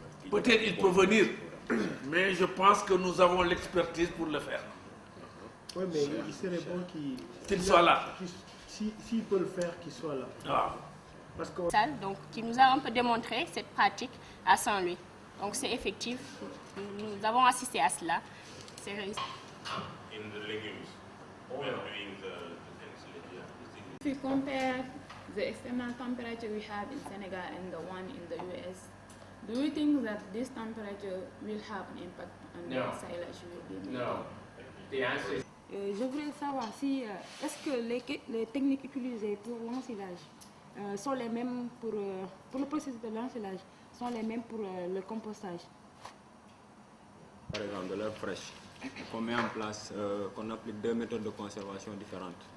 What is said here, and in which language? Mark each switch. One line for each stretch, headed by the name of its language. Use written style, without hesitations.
French: Peut-être il peut venir, mais je pense que nous avons l'expertise pour le faire. Oui, mais il serait bon Qu'il soit là. S'il peut le faire, qu'il soit là. Ah. Parce que Donc, qui nous a un peu démontré cette pratique à Saint-Louis. Donc, c'est effectif. Nous avons assisté à cela. C'est réussi.
English: In the legumes, when doing the things like If you compare the external temperature we have in Senegal and the one in the US, do you think that this temperature will have an impact on No. the silage will be made? No. The answer is
French: Je voudrais savoir si est-ce que les techniques utilisées pour l'ensilage sont les mêmes pour le processus de l'ensilage, sont les mêmes pour le compostage. Par exemple, de l'herbe fraîche, qu'on met en place, qu'on applique deux méthodes de conservation différentes.